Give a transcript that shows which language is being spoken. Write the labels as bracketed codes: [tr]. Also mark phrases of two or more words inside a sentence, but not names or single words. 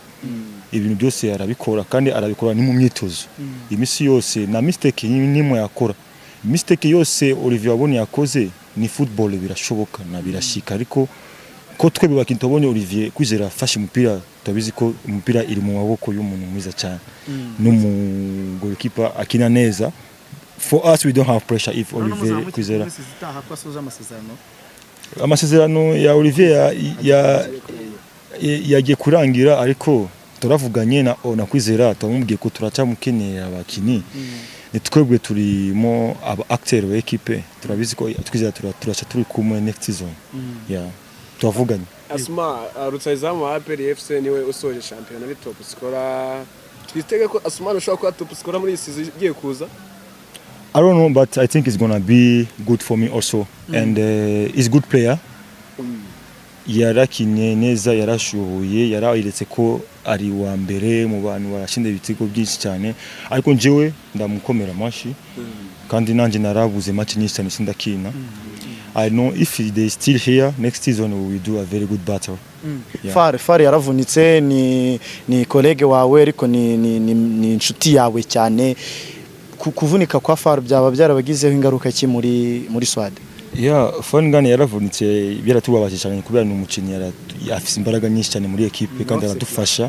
[rw] Ibintu byose arabikora kandi arabikora ni mu myitozo imisi yose, na mistake nimwe yakora. Mistake yose Olivier Aboni yakoze ni football, birashoboka na birashika, ariko ko twebwe bakinnyi tubonye Olivier Kwizera afashe umupira tubizi ko umupira iri mu maboko y'umuntu mwiza cyane n'umu goalkeeper akina neza. [en] For us we don't have pressure if [rw] Olivier Kwizera amasezerano ya Olivier yagiye kurangira, ariko turavuganye na Kwizera tumubwiye ko turacyamukeneye abakinnyi. Ni twebwe turimo aba acteur wa equipe, turabizi ko Kwizera turacha turi kumwe [en] next season. [rw] Turavuganye. Asuma rutayizamu wa APR FC niwe usoje champion ari [en] top scorer. [rw] Twitege ko Asuma ushobora kuba [en] top scorer [rw] muri season igiye kuza. [en] I don't know, but I think it's gonna be good for me also. And he's a good player. [rw] Yarakinye neza, yarashoboye, yarayiretse ko ari wa mbere mu bantu barashinde ibitego byinshi cyane, ariko njewe ndamukomera amashi kandi nanje narabuze match nyinshi cyane sindakina. [en] I know if they is still here next season we will do a very good battle. [rw] Far yaravunitse, ni colleague wawe ariko ni inshuti yawe cyane. Kuvunika kwa Far byaba byarabagizeho ingaruka ki muri Swad? Fangane yaravunitse byaratubabaje cyane kubera ni umukinnyi afise imbaraga nyinshi cyane muri equipe kandi aradufasha.